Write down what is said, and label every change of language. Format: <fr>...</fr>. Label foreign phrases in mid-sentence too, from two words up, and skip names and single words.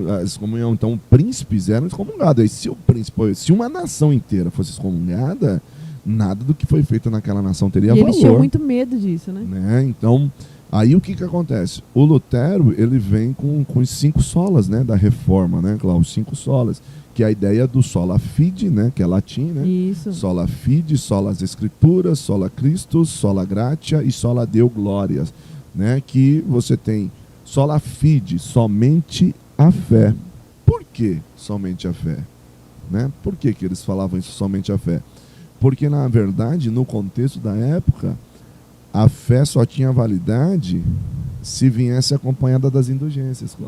<pt>Então, príncipes eram excomungados. E se uma nação inteira fosse excomungada, nada do que foi feito naquela nação teria valor. E eles tinham muito medo disso, né? Então, aí o que acontece? O Lutero, ele vem com os 5 solas, né, da Reforma, né, Cláudio? Os 5 solas, que é a ideia do</pt> <la>sola fide,</la> <pt>né, que é latim, né? Isso.</pt> <la>Sola fide, sola</la> <pt>as Escrituras,</pt> <la>sola Christus, sola gratia e sola Deo glorias,</la> <pt>né? Que você tem</pt> <la>sola fide,</la> <pt>somente a fé. Por que somente a fé? Né? Por que eles falavam isso, somente a fé? Porque, na verdade, no contexto da época, a fé só tinha validade se viesse acompanhada das indulgências, Cláudio.</pt>